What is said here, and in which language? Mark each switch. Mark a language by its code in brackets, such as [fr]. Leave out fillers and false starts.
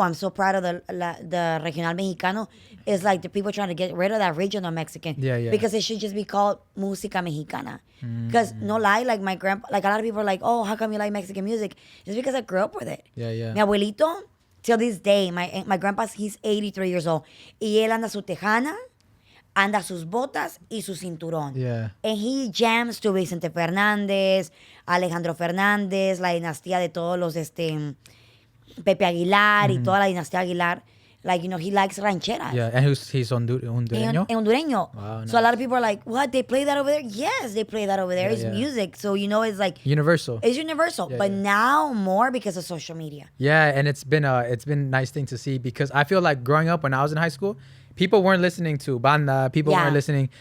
[en] I'm so proud of the Regional Mexicano. It's like the people trying to get rid of that regional Mexican. Yeah. Because it should just be called Música Mexicana. Because no lie, like my grandpa, like a lot of people are like, oh, how come you like Mexican music? It's because I grew up with it. Yeah. [es] Mi abuelito, [en] till this day, my grandpa's, he's 83 years old. [es] Y él anda su tejana, anda sus botas y su cinturón. [en] Yeah. And he jams to Vicente Fernández, Alejandro Fernández, [es] la dinastía de todos los, Pepe Aguilar y toda la dinastía Aguilar. [en] Like, you know, he likes rancheras. Yeah, and he's hondureño? [es] Hondureño. [en] Wow, So a lot of people are like, what, they play that over there? Yes, they play that over there. It's music. So, you know, it's like... Universal. It's universal. But now more because of social media. Yeah, and it's been a nice thing to see because I feel like growing up when I was in high school, people weren't listening to banda. People weren't listening.